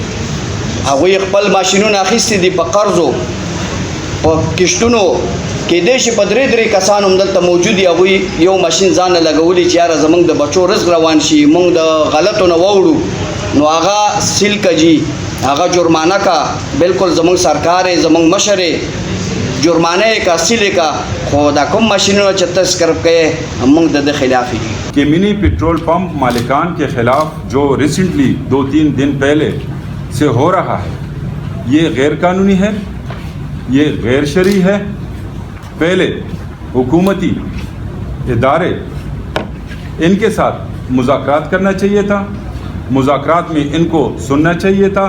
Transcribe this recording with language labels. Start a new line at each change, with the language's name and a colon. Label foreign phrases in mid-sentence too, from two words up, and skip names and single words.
Pashto: هغوی خپل ماشینونه اخیستي دي په قرضو په کشتونو، کېدای شي په 3 کسان هم دلته موجود دي، هغوی یو ماشین ځان له لګولي چې یاره زموږ د بچو رزق روان شي، موږ د غلطو نه واوړو، نو هغه سیل کجي، هغه جرمانه کا، بالکل زموږ سرکار یې زموږ مشر یې جرمانه یې کا سیل یې کا، خو دا کوم ماشینونه چې تذکر کوي موږ د خلاف یې.
Urdu: کہ منی پیٹرول پمپ مالکان کے خلاف جو ریسنٹلی 2-3 دن پہلے سے ہو رہا ہے یہ غیر قانونی ہے، یہ غیر شرعی ہے. پہلے حکومتی ادارے ان کے ساتھ مذاکرات کرنا چاہیے تھا، مذاکرات میں ان کو سننا چاہیے تھا.